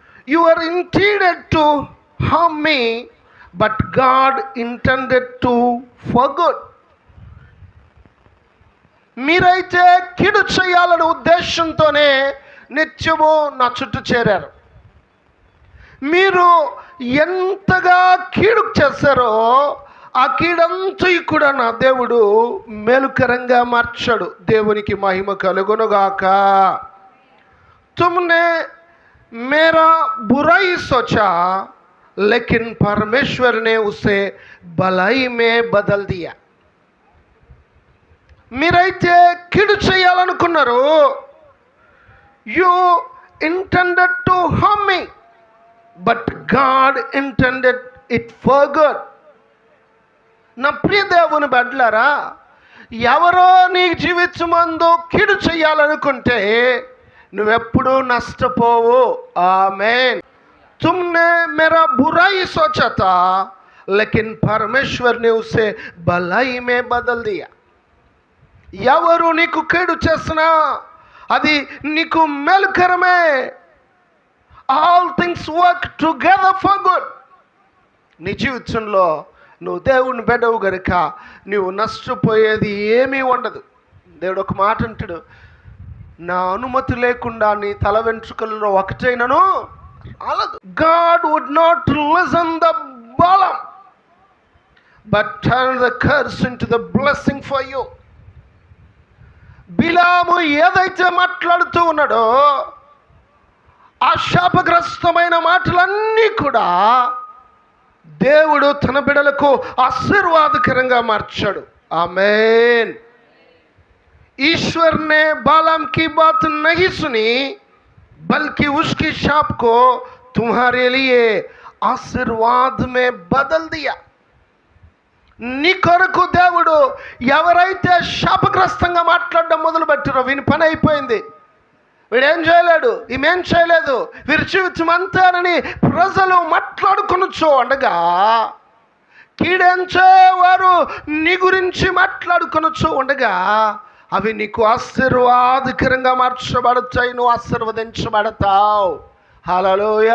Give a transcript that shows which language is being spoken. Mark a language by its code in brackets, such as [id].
[en] You are intended to harm me, but God intended to for good. [te] మీరైతే కీడు చేయాలనే ఉద్దేశంతోనే నిత్యము నా చుట్టూ చేరారు. మీరు ఎంతగా కీడు చేశారో ఆ కీడంతా కూడా నా దేవుడు మేలుకరంగా మార్చాడు. దేవునికి మహిమ కలుగునుగాక. [hi] तुमने मेरा बुराई सोचा, लेकिन परमेश्वर ने उसे भलाई में बदल दिया. [te] మీరైతే కీడు చేయాలనుకున్నారు. [en] You intended to harm me, but God intended it for good. [te] నా ప్రియ దేవుని బిడ్డలారా, ఎవరో నీ జీవితమందు కీడు చేయాలనుకుంటే నువ్వెప్పుడు నష్టపోవు. ఆమేన్. [hi] तुमने मेरा बुराई सोचा था, लेकिन परमेश्वर ने उसे भलाई में बदल दिया. [te] ఎవరు నీకు కీడు చేసినా అది నీకు మేలుకరమే. [en] All things work together for good. [te] నీ జీవితంలో నువ్వు దేవుని బిడ్డవు గనుక నువ్వు నష్టపోయేది ఏమీ ఉండదు. దేవుడు ఒక మాట అంటాడు, నా అనుమతి లేకుండా నీ తల వెంట్రుకల్లో ఒకటైనను రాలదు. [en] God would not listen the Balaam, but turn the curse into the blessing for you. [te] బిలాము ఏదైతే మాట్లాడుతూ ఉన్నాడో ఆ శాపగ్రస్తమైన మాటలన్నీ కూడా దేవుడు తన బిడ్డలకు ఆశీర్వాదకరంగా మార్చాడు. ఆమేన్. [hi] ईश्वर ने बालाम की बात नहीं सुनी, बल्कि उसकी शाप को तुम्हारे लिए आशीर्वाद में बदल दिया. [te] నీ కొరకు దేవుడు ఎవరైతే శాపగ్రస్తంగా మాట్లాడడం మొదలు పెట్టారో వీని పని అయిపోయింది, వీడేం చేయలేడు, ఈమెం చేయలేదు, వీరి జీవితం అంతేనని ప్రజలు మాట్లాడుకొనొచ్చు ఉండగా కీడెంచే వారు నీ గురించి మాట్లాడుకొనొచ్చు ఉండగా అవి నీకు ఆశీర్వాదకరంగా మార్చబడతాయి. నువ్వు ఆశీర్వదించబడతావు. హల్లెలూయా.